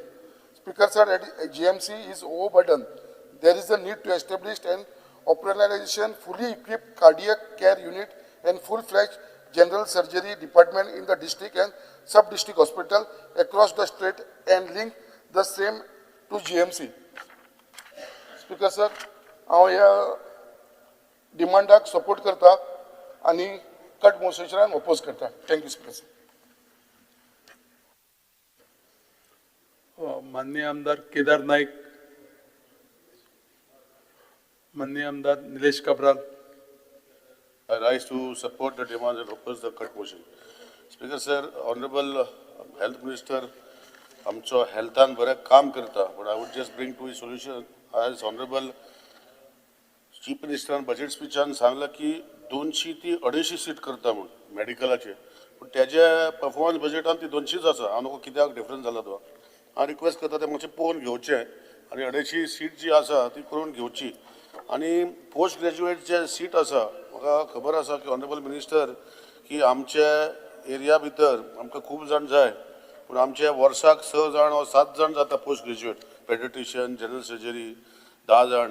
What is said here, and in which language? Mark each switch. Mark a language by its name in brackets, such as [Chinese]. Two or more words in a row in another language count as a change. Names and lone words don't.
[English] Speaker sir, at GMC is overburdened. There is a need to establish an operationalization fully equipped cardiac care unit and full-fledged general surgery department in the district and sub-district hospital across the state and link the same to GMC. Speaker sir, [Konkani] हांव ह्या डिमांडाक सपोर्ट करता आणि कट मोशनाक ओपोज करता. [English] thank you Speaker sir. [Konkani] माननीय आमदार केदार नाईक, माननीय आमदार निलेश काब्राल. [English] I rise to support the demands and oppose the cut motion. Speaker sir, Honorable Health Minister, [Konkani] आमचो हेल्थान बरें काम करता, [English] but I would just bring to a solution. As Honorable Chief Minister budget speechan [Konkani] सांगला की 200 ती 250 सीट करता म्हणून मेडिकलाचे, पण त्याच्या [English] performance budgetan [Konkani] ती 200च आसा. हांव नको कित्याक डिफरन्स जाला तो. हांव रिक्वेस्ट करता ते मातशें पळोवन घेवचें आनी 250 सीट जी आसा ती करून घेवची. आनी [English] post graduate [Konkani] जे सीट आसा, म्हाका खबर आसा की [English] honourable minister [Konkani] की आमच्या एरिया भितर आमकां खूब जाण जाय, पूण आमच्या वर्साक 6 जाण वा 7 जाण जाता [English] post graduate, pediatrician, general surgery [Konkani] 10 जाण.